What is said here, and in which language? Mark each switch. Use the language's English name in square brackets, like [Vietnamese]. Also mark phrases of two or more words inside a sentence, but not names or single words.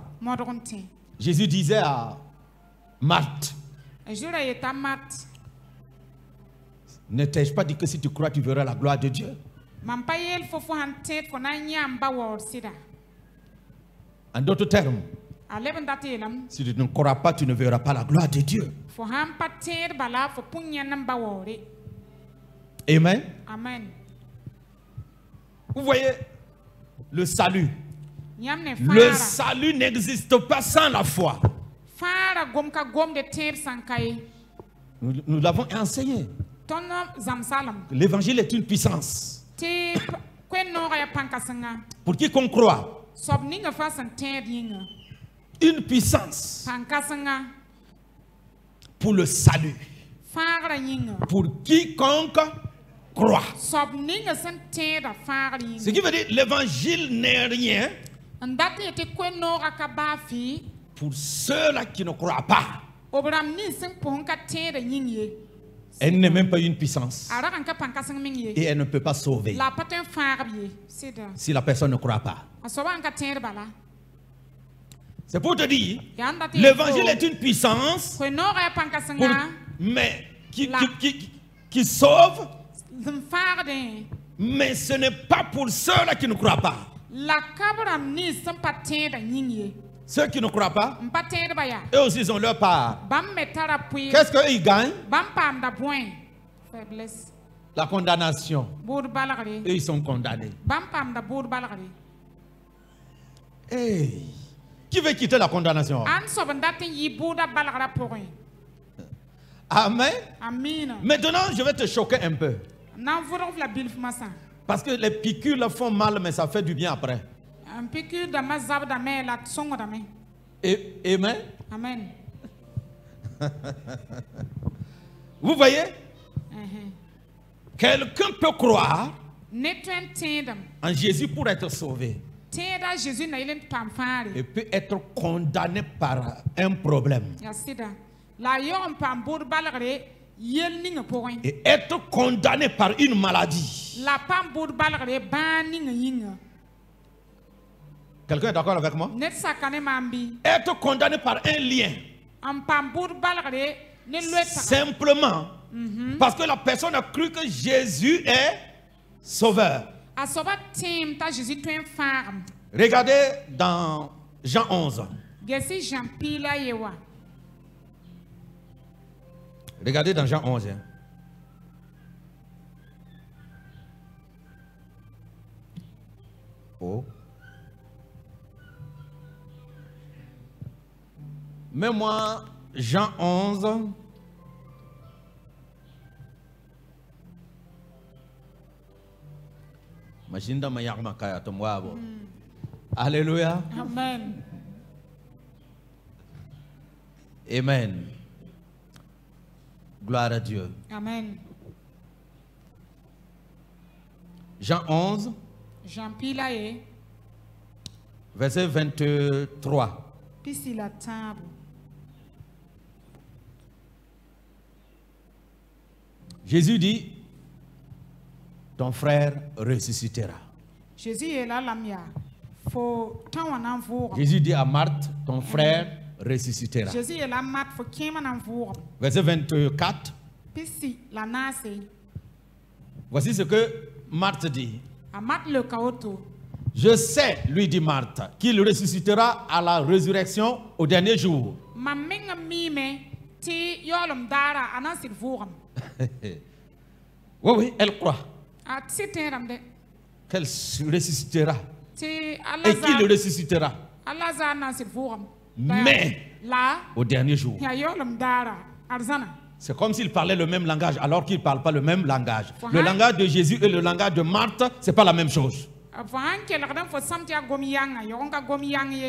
[French] Jésus disait à Marthe, ne t'ai-je pas dit que si tu crois, tu verras la gloire de Dieu? En d'autres termes, [Mossi] A leb n dat yeelame [French] si tu ne crois pas, tu ne verras pas la gloire de Dieu. [Mossi] fo sãn pa tẽed bala fo pũn yãnd n ba waoore. [French] Amen. Amen. Vous voyez, le salut. [Mossi] Yãmb ne [French] Le [Mossi] fãara [French] salut n'existe pas sans la foi. [Mossi] fãara gom ka gomde tẽeb sãn ka ye. [French] Nous l'avons enseigné. [Mossi] Tõnd zãmsalem [French] L'évangile est une puissance. [Mossi] tɩ koe-noogã yaa pãn-kãsenga [French] Pour quiconque croit, [Mossi] soab ninga fãa sẽn tẽed yĩnga [French] une puissance [Mossi] pãn-kãsenga [French] pour le salut. [Mossi] fãagrã yĩnga [French] Pour quiconque croit. [Mossi] soab ninga sẽn tẽeda fãagr [French] Ce [Mossi] yĩnga [French] qui veut dire l'évangile n'est rien [Mossi] n dat n yetɩ koe-noogã ka baa fɩ [French] pour ceux-là qui ne croient pas. [Mossi] b rãmb nins sẽn pʋsẽ ka tẽeda yĩng ye [French] Elle n'est même pas une puissance. [Mossi] a rag n ka pãn-kãseng meng ye [French] Et elle ne peut pas sauver [Mossi] la a pa tõe n fãag-b ye sɩda [French] si la personne ne croit pas. [Mossi] a soabã n ka tẽed bala [French] C'est pour te dire, [Mossi] yaa n dat [French] l'évangile est une puissance, [Mossi] koe-noogã yaa [French] pour- [Mossi] pãn-kãsenga [French] mais qui sauve, [Mossi] sẽn fãagdẽ [French] mais ce n'est pas pour ceux-là qui ne croient pas. [Mossi] la ka b rãmb nins sẽn pa tẽeda yĩng ye [French] Ceux qui ne croient pas, [Mossi] n pa tẽedba yaa [French] eux aussi ils ont leur part. [Mossi] bãmb me tara pʋɩɩr [French] Qu'est-ce qu'ils gagnent? [Mossi] bãmb paamda bõe faiblesse [French] La condamnation. [Mossi] bood balgre [French] Eux, ils sont condamnés. [Mossi] bãmb paamda bood balgre [French] Hey. Qui veut quitter la condamnation? [Mossi] ãn soab n dat n yɩ booda balgrã pʋgẽ [French] Amen. [Mossi] amiina [French] Maintenant, je vais te choquer un peu. [Mossi] na n vʋdg la bilf masã [French] Parce que les piqûres leur font mal, mais ça fait du bien après. [Mossi] n piqûre dãmbã zabdame la d sõngdame [French] Amen. [Mossi] amen [French] Vous voyez, Mhm. quelqu'un peut croire [Mossi] ne tõe n tẽedem [French] en Jésus pour être sauvé [Mossi] tẽeda a zeezi na yɩl n paam fãare [French] et peut être condamné par un problème. [Mossi] yaa sɩda la a yaoog n paam bood balgre yell ninga pʋgẽ [French] Et être condamné par une maladie. [Mossi] la paam bood balgre bãag ninga yĩnga [French] Quelqu'un est d'accord avec moi? [Mossi] ned saka ne maam bɩ [French] Être condamné par un lien. [Mossi] n paam bood balgre ne loetga [French] Simplement parce que la personne a cru que Jésus est sauveur. [Mossi] a soaba tẽem t'a zeezi tõe n fãagem [French] Regardez dans Jean 11. [Mossi] gesi Jean piila ye wa [French] Regardez dans Jean 11. Hein. Oh. Mets-moi Jean 11. Machinda mayak makaya tomwabo. Alléluia. [Mossi] amen [French] Amen. Gloire à Dieu. [Mossi] amen [French] Jean 11, [Mossi] Jean piila ye [French] verset 23. [Mossi] pisi la tãabo [French] Jésus dit, ton frère ressuscitera. [Mossi] zeezi yeela lam yaa fo tã wã na n vʋʋgem [French] Jésus dit à Marthe, ton frère ressuscitera. [Mossi] zeezi yeela n mat fo kẽemã na n vʋʋgem [French] Verset 24. [Mossi] pisi la naase [French] Voici ce que Marthe dit. [Mossi] a mat leoka woto [French] Je sais, lui dit Marthe, qu'il ressuscitera à la résurrection au dernier jour. [Mossi] mam meng n miime tɩ yaoolem daara a na n sɩd vʋʋgem [French] Oui, oui, elle croit [Mossi] a tɩ sɩd tẽedame de [French] qu'elle ressuscitera. [Mossi] tɩ [French] Et qu'il ressuscitera [Mossi] a lazar na n sɩd vʋʋgem [French] Mais [Mossi] la [French] au dernier jour. [Mossi] yaa yaoolem daara ad zãna [French] C'est comme s'ils parlaient le même langage alors qu'ils ne parlent pas le même langage. Faut Le hein? langage de Jésus et le langage de Marthe, ce n'est pas la même chose. [Mossi] fo sãn kelgd n fo sãm tɩ yaa gom yãngã yog n ka gom yãng ye